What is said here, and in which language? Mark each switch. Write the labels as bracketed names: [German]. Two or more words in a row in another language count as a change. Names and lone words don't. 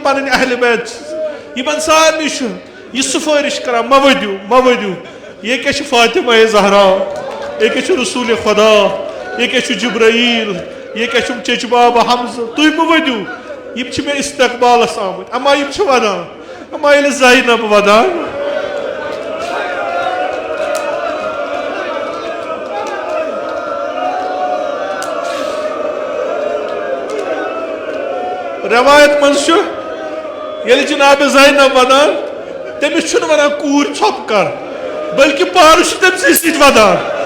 [Kashmiri] पन अहल बैत यमन सारनी यह सिफारिश कर मवदू ये क्या फातिमा ज़हरा, ये क्या रसूल खुदा, ये क्या जिब्राईल, ये क्या चच बाबा हमजा, तुम मवदू यम मे इस्तकबालस आमत, अमा यम वदान, अमा ये ज़ैनब वदान रवायत मज जनाब ज़ैनब वदान तमिस वन कूर छप कर, बल्कि पार तमसी सत वदान।